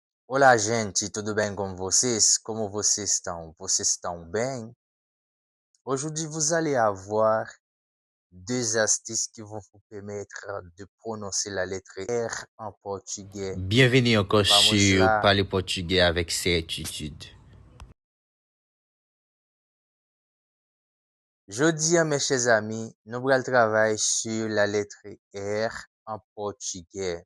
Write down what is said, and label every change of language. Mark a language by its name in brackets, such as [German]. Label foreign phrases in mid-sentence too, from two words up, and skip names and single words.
[Portuguese] Olá, gente, tudo bem com vocês? Como vocês estão? Vocês estão bem? [French] Aujourd'hui, vous allez avoir deux astuces qui vont vous permettre de prononcer la lettre R en portugais. Bienvenue encore [Portuguese] Vamos [French] sur [Portuguese] lá. [French] Parler portugais avec certitude. Jeudi, mes chers amis, nous allons travailler sur la lettre R en portugais.